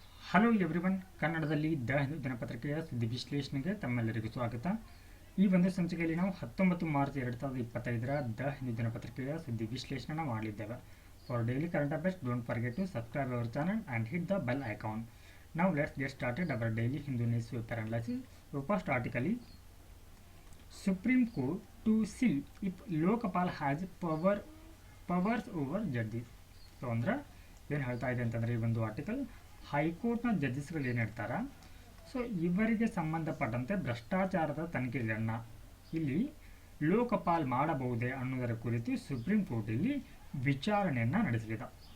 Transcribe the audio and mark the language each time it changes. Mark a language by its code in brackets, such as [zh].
[en] hello everyone, [kn] ಕನ್ನಡದಲ್ಲಿ the Hindu ದಿನಪತ್ರಿಕೆಯ ಸುದ್ದಿ ವಿಶ್ಲೇಷಣೆಗೆ ತಮ್ಮೆಲ್ಲರಿಗೂ ಸ್ವಾಗತ. ಈ ಒಂದು ಸಂಚಿಕೆಯಲ್ಲಿ ನಾವು 19 ಮಾರ್ಚ್ 2025 ದ ಹಿಂದೂ ದಿನಪತ್ರಿಕೆಯ ಸುದ್ದಿ ವಿಶ್ಲೇಷಣೆ ಮಾಡಲಿದ್ದೇವೆ. [en] For daily current affairs, don't forget to subscribe our channel and hit the bell icon. Now let's get started our daily Hindu newspaper analysis. So first article is Supreme Court to see if Lokpal has powers over judges. [kn] So ಅಂದ್ರೆ ಏನು ಹೇಳ್ತಾ ಇದೆ ಅಂತಂದರೆ ಈ ಒಂದು article ಹೈಕೋರ್ಟ್ನ ಜಡ್ಜಸ್ಗಳು ಏನು ಹೇಳ್ತಾರ, ಸೊ ಇವರಿಗೆ ಸಂಬಂಧಪಟ್ಟಂತೆ ಭ್ರಷ್ಟಾಚಾರದ ತನಿಖೆಗಳನ್ನ ಇಲ್ಲಿ ಲೋಕಪಾಲ್ ಮಾಡಬಹುದೇ ಅನ್ನೋದರ ಕುರಿತು ಸುಪ್ರೀಂ ಕೋರ್ಟ್ ಇಲ್ಲಿ ವಿಚಾರಣೆಯನ್ನು ನಡೆಸಲಿದೆ.